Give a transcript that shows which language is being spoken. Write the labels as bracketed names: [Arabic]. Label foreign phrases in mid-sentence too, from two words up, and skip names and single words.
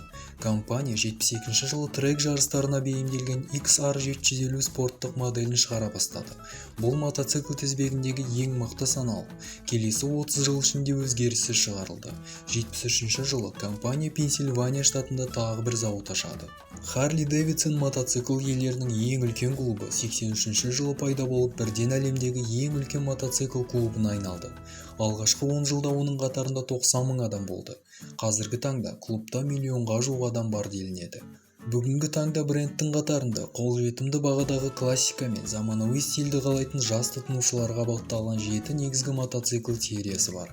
[Kazakh] Компания 72 жылы трек жарыстарына бейімделген XR750 спорттық моделін шығара бастады. Бұл мотоцикл тізбегіндегі ең мықты саналып, келесі 30 жыл ішінде өзгеріссіз шығарылды. 73 жылы компания Пенсильвания штатында тағы бір зауыт ашады. Harley Davidson мотоцикл иелерінің ең үлкен клубы 83 жылы пайда болып, бірден әлемдегі ең үлкен мотоцикл клубына айналды. Алғашқы 10 жылда оның қатарында 90 000 адам болды. Қазіргі таңда клубта миллионға жуық адам бар делінеді. Бүгінгі таңда брендтің қатарында қолжетімді бағадағы классика мен заманауи стильді қалайтын жас тұтынушыларға бағытталған 7 негізгі мотоцикл сериясы бар.